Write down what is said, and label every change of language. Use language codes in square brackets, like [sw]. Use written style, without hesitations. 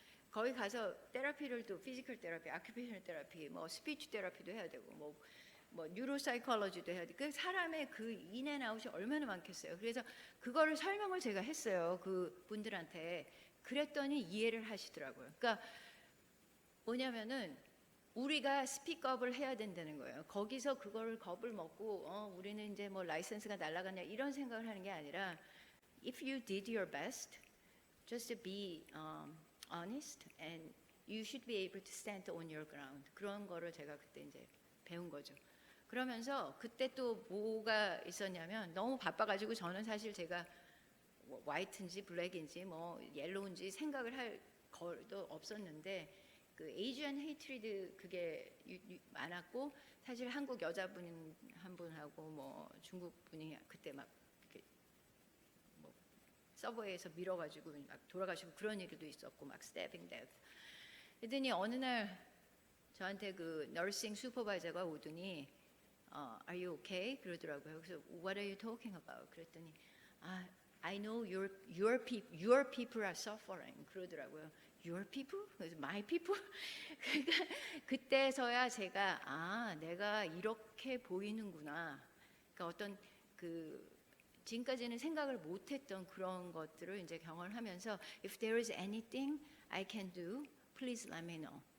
[ko] 거기 가서 테라피를 또 피지컬 테라피, 아큐페이셔널 테라피, 뭐 스피치 테라피도 해야 되고 뭐 뉴로사이콜로지도 해야 돼. 그 사람의 그 인앤아웃이 얼마나 많겠어요. 그래서 그거를 설명을 제가 했어요. 그 분들한테. 그랬더니 이해를 하시더라고요. 그러니까 뭐냐면은 우리가 스픽업을 해야 된다는 거예요. 거기서 그거를 겁을 먹고 우리는 이제 뭐 라이센스가 날아가냐 이런 생각을 하는 게 아니라 [en] if you did your best, just be honest and you should be able to stand on your ground. [ko] 그런 거를 제가 그때 이제 배운 거죠. 그러면서 그때 또 뭐가 있었냐면 너무 바빠가지고 저는 사실 제가 뭐 화이트인지 블랙인지 뭐 옐로우인지 생각을 할 것도 없었는데 그 에이지안 헤이트리드 그게 많았고 사실 한국 여자분 한 분하고 뭐 중국 분이 그때 막 이렇게 뭐 서버에서 밀어가지고 막 돌아가시고 그런 일도 있었고 막 스태빙 데스. 그랬더니 어느 날 저한테 그 너싱 슈퍼바이저가 오더니 [en] Are you okay? [ko] 그러더라고요. 그래서 [en] What are you talking about? [ko] 그랬더니 [en] I know your people are suffering. [ko] 그러더라고요. [en] Your people? [ko] 그래서 [en] My people? [ko] 그러니까 그때서야 제가 내가 이렇게 보이는구나. 그러니까 어떤 그 지금까지는 생각을 못했던 그런 것들을 이제 경험을 하면서 [en] If there is anything I can do, please let me know.